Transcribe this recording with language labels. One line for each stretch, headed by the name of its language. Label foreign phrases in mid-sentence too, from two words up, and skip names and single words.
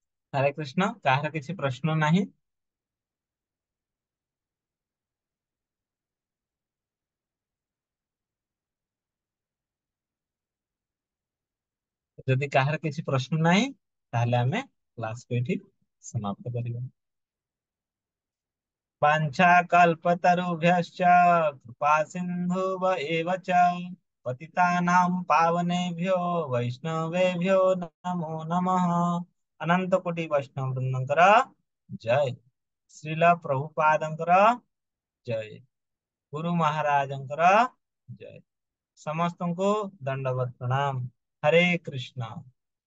Sanskrit: हरे कृष्ण।
Odia: କାହାର କିଛି ପ୍ରଶ୍ନ ନାହିଁ? ଯଦି କାହାର କିଛି ପ୍ରଶ୍ନ ନାହିଁ ତାହେଲେ ଆମେ କ୍ଲାସକୁ ଏଠି ସମାପ୍ତ କରିବା।
Sanskrit: वाञ्छाकल्पतरुभ्यश्च कृपा सिन्धुव एव च पतितानां पावनेभ्यो वैष्णवेभ्यो नमो नमः।
Odia: ଅନନ୍ତ କୋଟି ବୈଷ୍ଣବ ବୃନ୍ଦଙ୍କର ଜୟ। ଶ୍ରୀଲ ପ୍ରଭୁପାଦଙ୍କର ଜୟ। ଗୁରୁ ମହାରାଜଙ୍କର ଜୟ। समस्तଙ୍କୁ ଦଣ୍ଡବତ ପ୍ରଣାମ।
Sanskrit: हरे कृष्ण।